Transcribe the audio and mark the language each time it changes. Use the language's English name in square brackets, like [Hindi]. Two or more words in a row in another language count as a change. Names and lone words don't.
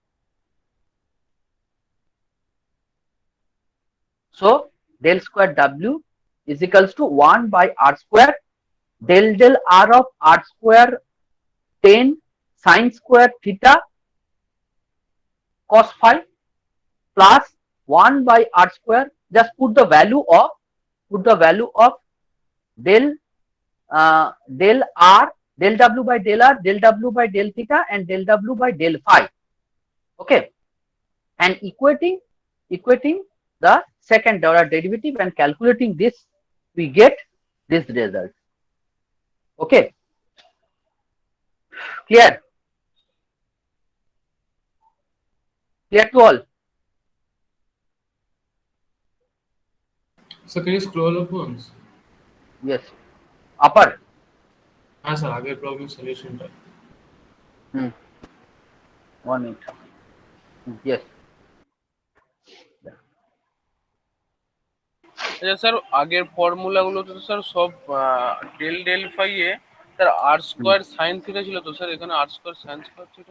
[English] So del square W is equals to 1 by r square del r of r square 10 sine square theta cos phi plus 1 by r square. Just put the value of del r, del W by del r, del W by del theta and del W by del phi. Okay. And equating the second order derivative and calculating this, we get this result. Okay. Clear? Clear to all? So can you scroll up once? Yes. Upper. [Bangla] হ্যাঁ স্যার আগের [English] problem solution 1 minute. Yes. [Bangla] আচ্ছা স্যার আগের ফর্মুলা গুলো তো স্যার সব [English] del del phi [Bangla] এ স্যার [English] r square sine theta [Bangla] ছিল তো স্যার এখানে [English] r square sine square theta